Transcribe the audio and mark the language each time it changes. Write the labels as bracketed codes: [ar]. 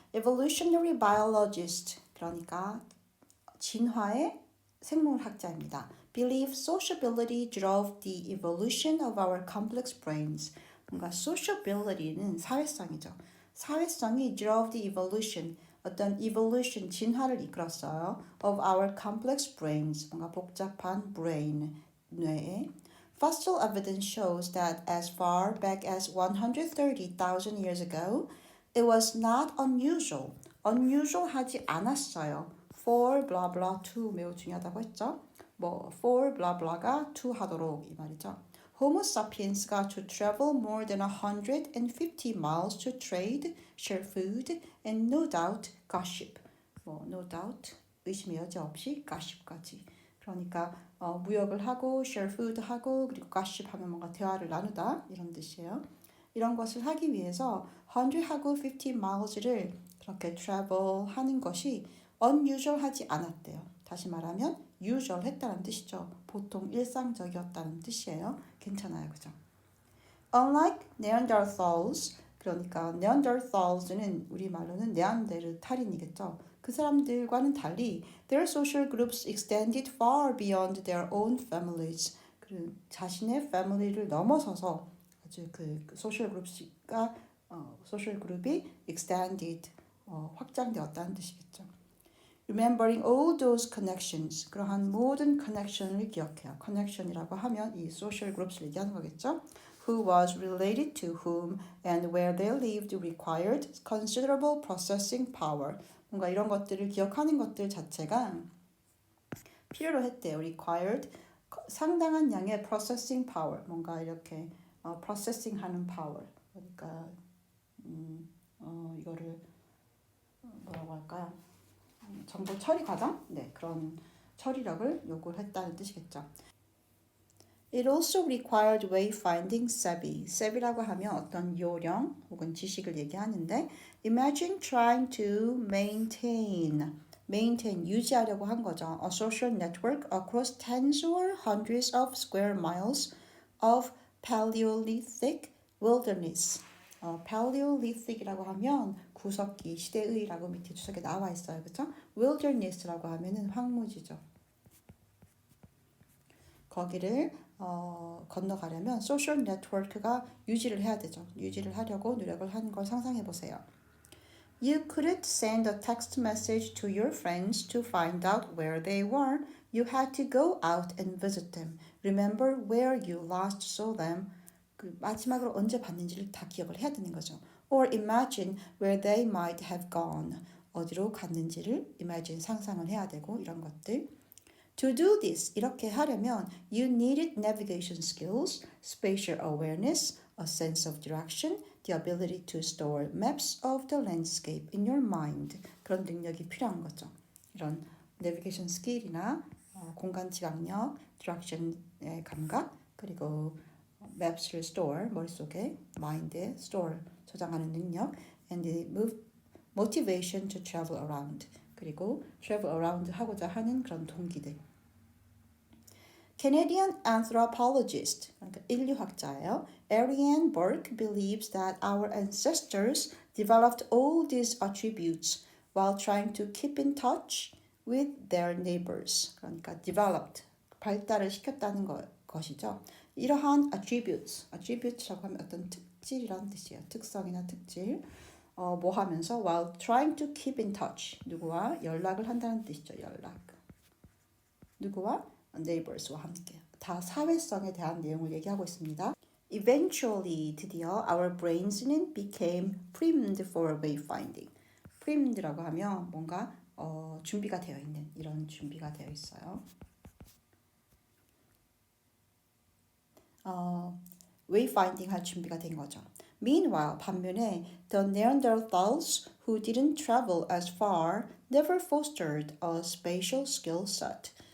[en] Evolutionary biologist, [ko] 그러니까 진화의 생물학자입니다. [en] Believe sociability drove the evolution of our complex brains. [ko] 뭔가 sociability는 사회성이죠. 사회성이 [en] drove the evolution, [ko] 어떤 evolution, 진화를 이끌었어요. [en] of our complex brains, [ko] 뭔가 복잡한 brain, 뇌에. [en] Fossil evidence shows that as far back as 130,000 years ago, it was not unusual. [ko] unusual하지 않았어요. [en] for blah blah to [ko] 매우 중요하다고 했죠. [en] for blah [ko] blah가 to 하도록 이 말이죠. [en] Homo sapiens가 to travel more than 150 miles to trade, share food, and no doubt gossip. no doubt [ko] 의심의 여지 없이 gossip까지. 그러니까 무역을 하고 share food 하고 그리고 gossip 하면 뭔가 대화를 나누다 이런 뜻이에요. 이런 것을 하기 위해서 100하고 50 miles를 그렇게 travel 하는 것이 unusual하지 않았대요. 다시 말하면 usual 했다는 뜻이죠. 보통 일상적이었다는 뜻이에요. 괜찮아요. 그죠? [en] Unlike Neanderthals, [ko] 그러니까 Neanderthals는 우리말로는 네안데르탈인이겠죠. 그 사람들과는 달리 [en] their social groups extended far beyond their own families. [ko] 그 자신의 family를 넘어서서 아주 그 social group가 social group이 extended 확장되었다는 뜻이겠죠. [en] Remembering all those connections, [ko] 그러한 모든 connection을 기억해요. connection이라고 하면 이 social groups를 얘기하는 거겠죠. [en] Who was related to whom and where they lived required considerable processing power. [ko] 뭔가 이런 것들을 기억하는 것들 자체가 필요로 했대요. required 상당한 양의 processing power. 뭔가 이렇게 processing 하는 power. 그러니까 이거를 뭐라고 할까요? 정보 처리 과정? 네, 그런 처리력을 요구했다는 뜻이겠죠. [en] It also required wayfinding savvy. [ko] savvy라고 하면 어떤 요령 혹은 지식을 얘기하는데 [en] imagine trying to maintain [ko] 유지하려고 한 거죠. [en] A social network across tens or hundreds of square miles of Paleolithic wilderness. [ko] Paleolithic이라고 하면 구석기 시대의라고 밑에 주석에 나와 있어요. 그렇죠? wilderness라고 하면은 황무지죠. 거기를 건너가려면 소셜 네트워크가 유지를 해야 되죠. 유지를 하려고 노력을 하는 걸 상상해 보세요. [en] You couldn't send a text message to your friends to find out where they were. You had to go out and visit them. Remember where you last saw them. [ko] 그 마지막으로 언제 봤는지를 다 기억을 해야 되는 거죠. [en] Or imagine where they might have gone. [ko] 어디로 갔는지를 imagine 상상을 해야 되고 이런 것들. [en] To do this, [ko] 이렇게 하려면 [en] you needed navigation skills, spatial awareness, a sense of direction, the ability to store maps of the landscape in your mind. [ko] 그런 능력이 필요한 거죠. 이런 navigation skill이나 공간 지각력, direction의 감각, 그리고 maps를 store, 머릿속에, mind에 store, 저장하는 능력, [en] and the motivation to travel around. [ko] 그리고 travel around 하고자 하는 그런 동기들. [en] Canadian anthropologist, [ko] 그러니까 인류학자예요. [en] Ariane Burke believes that our ancestors developed all these attributes while trying to keep in touch with their neighbors. [ko] 그러니까 developed, 발달을 시켰다는 것이죠. 이러한 attributes라고 하면 어떤 특질이라는 뜻이에요. 특성이나 특질. 뭐 하면서 [en] while trying to keep in touch, [ko] 누구와 연락을 한다는 뜻이죠. 연락. 누구와? neighbors와 함께. 다 사회성에 대한 내용을 얘기하고 있습니다. [en] Eventually, [ko] 드디어 [en] our brains는 became primed for wayfinding. [ko] primed라고 하면 뭔가 준비가 되어 있는 이런 준비가 되어 있어요. wayfinding 할 준비가 된 거죠. [en] Meanwhile, [ko] 반면에 [en] the Neanderthals who didn't travel as far never fostered a spatial skill set.